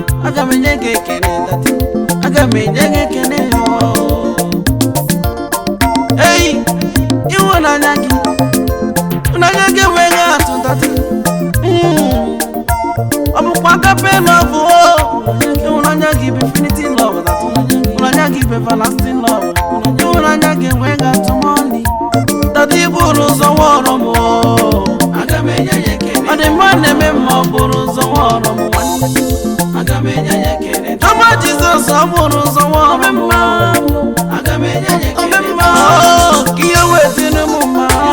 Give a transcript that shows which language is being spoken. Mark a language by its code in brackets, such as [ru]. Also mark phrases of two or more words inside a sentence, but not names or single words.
[ig] Aga m enye gị ekele, Daddy. Aga m enye gị ekele, oh. Ei, ịhụnanya gị, ịhụnanya gị enweghị atụ, Daddy. Mm. Ọ bụkwa [en] agape love, [ig] oh. Ịhụnanya gị bụ [en] infinity love, [ig] that ịhụnanya gị bụ [en] everlasting love. [ig] Ịhụnanya gị enweghị atụ money. That ị bụrụ ụzọ wọrọ m, oh. Aga m enye ya ekele. Ọ dị mma na-eme mma, ọ bụrụ ụzọ wọrọ m, nwanne. Aga m enye ya ekele. Ọma Jizọs, ọ bụrụ ụzọ nwa ọmụmụ. Aga m enye ya ekele. Obe mma, ka ihe wee dị n'ụmụ mma.